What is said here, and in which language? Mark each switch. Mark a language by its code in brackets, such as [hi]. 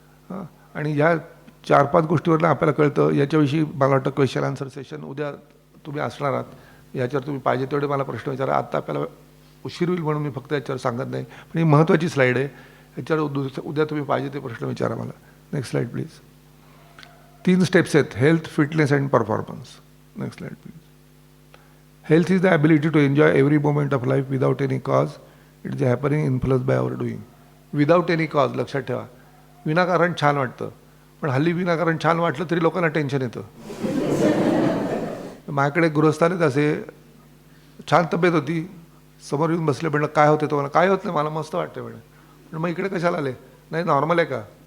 [mr] हां, आणि ह्या 4-5 गोष्टीवरनं आपल्याला कळतं. याच्याविषयी मला वाटतं क्वेश्चन आन्सर सेशन उद्या तुम्ही असणार आहात. याच्यावर तुम्ही पाहिजे तेवढे मला प्रश्न विचारा. आत्ता आपल्याला उशीर होईल म्हणून मी फक्त याच्यावर सांगत नाही, पण ही महत्त्वाची स्लाईड आहे. याच्यावर उद्या तुम्ही पाहिजे ते प्रश्न विचारा मला. [en] Next slide please. [mr] 3 स्टेप्स आहेत: health, fitness and performance. [en] Next slide please. Health is the ability to enjoy every moment of life without any cause. It is happening influenced by our doing. Without any cause, [mr] लक्षात ठेवा. विनाकारण छान वाटतं, पण हल्ली विनाकारण छान वाटलं तरी लोकांना टेन्शन येतं. माझ्याकडे गृहस्थ आले तसे, छान तब्येत होती, समोर येऊन बसले, म्हणलं काय होते तुम्हाला? काय होत नाही, मला मस्त वाटतं म्हणे. पण मग इकडे कशाला आले? नाही, नॉर्मल आहे का?